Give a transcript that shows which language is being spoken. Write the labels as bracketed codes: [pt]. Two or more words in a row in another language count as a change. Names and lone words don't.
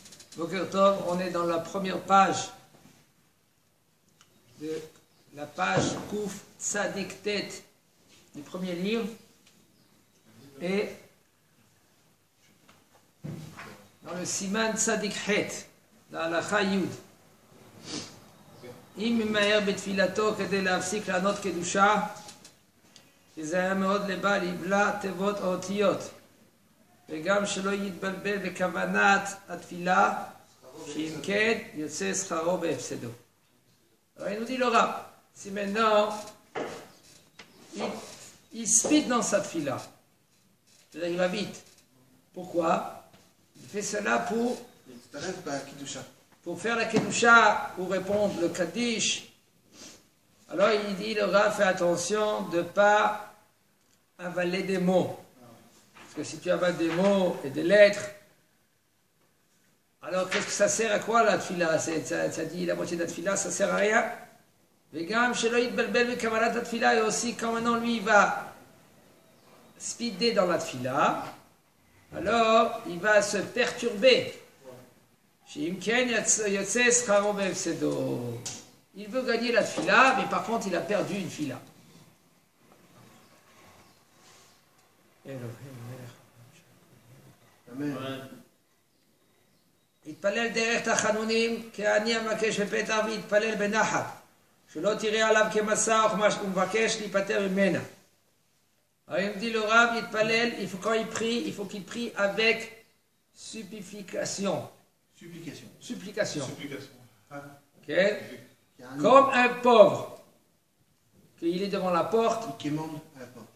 [he] בוקר טוב, [fr] on est dans la première page de la page Kouf Tzadik Tet du premier livre et dans le Siman Tzadik Het, dans la Chayud. [he] אם ממהר בתפילתו כדי להפסיק לענות קדושה, יזהר מאוד לבעל יבלע תיבות או אותיות, וגם שלא יתבלבל בכוונת התפילה, שאם כן יוצא שכרו בהפסדו. [fr] Alors il nous dit le Rav, si maintenant il speed dans sa tfila, c'est-à-dire il va vite. Pourquoi? Il fait cela pour faire la kedusha, pour répondre le kaddish. Alors il dit le Rav, fais attention de ne pas avaler des mots. Parce que si tu avales des mots et des lettres, alors qu'est-ce que ça sert à quoi la tfila? Ça dit la moitié de la tfila, ça sert à rien. [he] וגם שלא יתבלבל בכוונת תפילה, [fr] et aussi quand maintenant lui il va speeder dans la tfila, alors il va se perturber. Il veut gagner la tfila, mais par contre il a perdu une tfila. Amen. [he] יתפלל דרך תחנונים כעני המבקש בפתח ויתפלל בנחת שלא תראה עליו כמסע ומבקש להיפטר ממנה. [fr] Alors il me dit le Rav, יתפלל, quand il prie, il faut qu'il prie avec supplication. Supplication. Okay. Comme un pauvre, qu'il est devant la porte. Il quémande à la porte.